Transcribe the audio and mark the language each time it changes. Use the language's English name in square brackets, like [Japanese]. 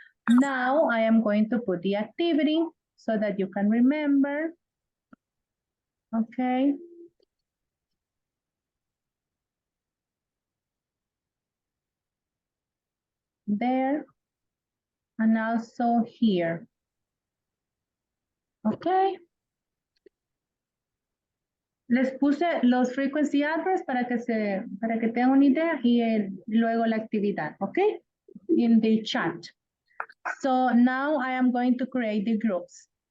[English] Now I am going to put the activity so that you can remember, okay? There, and also here, okay? [Spanish] Les puse los frequency adverbs para que tengan una idea y luego la actividad, okay? [English] In the chat. So now I am going to create the groups.